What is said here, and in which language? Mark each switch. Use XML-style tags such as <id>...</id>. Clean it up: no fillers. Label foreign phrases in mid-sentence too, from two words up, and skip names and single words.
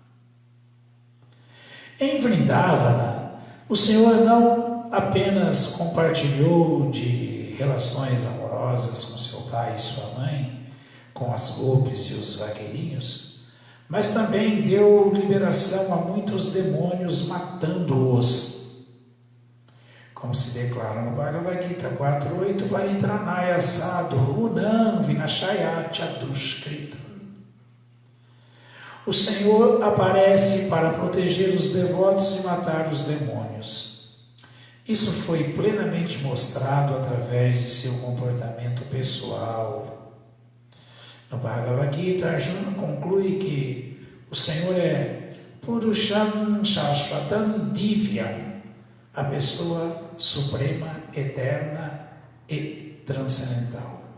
<pt>Em Vrindavana, o Senhor não apenas compartilhou de relações amorosas com seu pai e sua mãe, com as gopis e os vaqueirinhos, mas também deu liberação a muitos demônios, matando-os. Como se declara no Bhagavad Gita 4.8,</pt> <sa>Paritranaya sadhu unam vinashaya chadushkrita.</sa> <pt>O Senhor aparece para proteger os devotos e matar os demônios. Isso foi plenamente mostrado através de seu comportamento pessoal. No Bhagavad Gita, Arjuna conclui que o Senhor é</pt> <sa>Purusham Shashvatam Divyam,</sa> <pt>a pessoa suprema, eterna e transcendental.</pt>